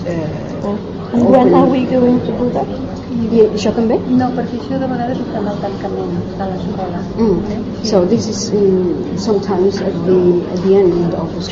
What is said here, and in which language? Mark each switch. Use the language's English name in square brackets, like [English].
[English] And when are we going to do that? [Catalan] Yeah, això també? No, perquè això de vegades ho fem al tancament de l'escola. [English] Mm. Okay? So this is sometimes at the end of the school.